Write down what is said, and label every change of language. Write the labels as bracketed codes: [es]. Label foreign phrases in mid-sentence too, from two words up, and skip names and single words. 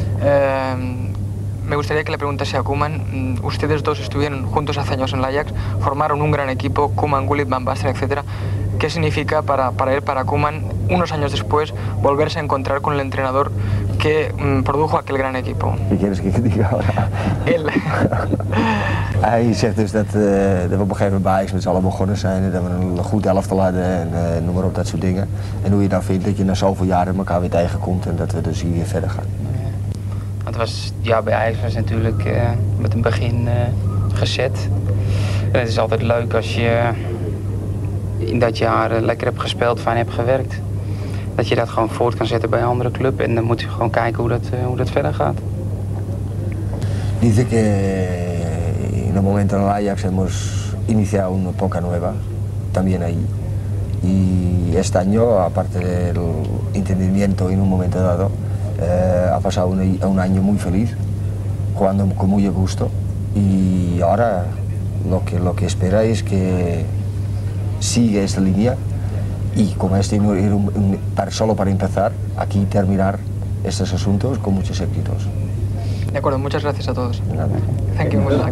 [es] Me gustaría que le preguntase a Koeman, ustedes dos estuvieron juntos hace años en el Ajax, formaron un gran equipo, Koeman, Gullit, Van Basten, etc. ¿Qué significa para él, para Koeman, unos años después, volverse a encontrar con el entrenador que produjo aquel gran equipo? ¿Qué quieres que diga ahora? Él. [nl] Hij zegt dus dat we op een gegeven moment bij Ajax met z'n allen begonnen zijn, dat we een goed elftal hadden en noem maar op, dat soort dingen. En hoe je dan vindt dat je na zoveel jaren elkaar weer tegenkomt en dat we dus hier weer verder gaan. Het was, ja, bij Ajax was natuurlijk met een begin gezet. En het is altijd leuk als je in dat jaar lekker hebt gespeeld, fijn hebt gewerkt. Dat je dat gewoon voort kan zetten bij een andere club en dan moet je gewoon kijken hoe dat verder gaat. [es] Dice que en el momento en el Ajax hemos iniciado una época nueva, también ahí. Y este año, aparte del entendimiento en un momento dado, ha pasado un año muy feliz, jugando con muy a gusto. Y ahora lo que espera es que siga esta línea y como este era solo para empezar, aquí terminar estos asuntos con muchos éxitos. De acuerdo, muchas gracias a todos. [en] Thank you, good luck.